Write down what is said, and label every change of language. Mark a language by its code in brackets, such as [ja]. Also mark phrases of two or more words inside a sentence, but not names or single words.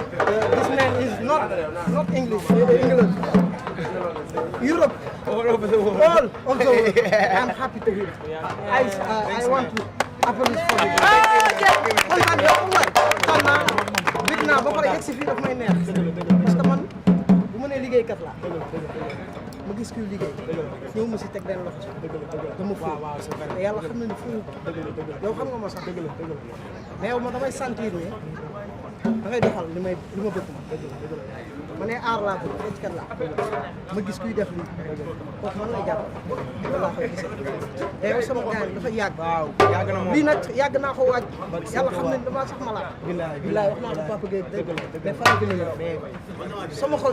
[en] this man is not English. England. Europe. All over the world. All of the world. I'm happy to hear. I want to apologize for this. [wo] kontaan yow kontaan naa bég naa ba pare yegg si fii daf may neex [fr] parce que [wo] man bu ma nee liggéeykat laa ma gis kuy liggéey ñëw ma si teg benn loxo dama fóot te yàlla xam na ni fóot yow xam nga ma sax mais yow ma damay sentir ne da ngay doxal li ma bëgg ma ne aar laa bëgg fecckat laa ma gis kuy def lii kooku man lay jàpp loolu laa koy gisee te yow sama gars yi dafa yàgg lii nag yàgg naa ko waaj yàlla xam ne damaa sax ma laa bilaay wax naa ko Papa Gueye dëgg mais faa gën a ñëw sama xol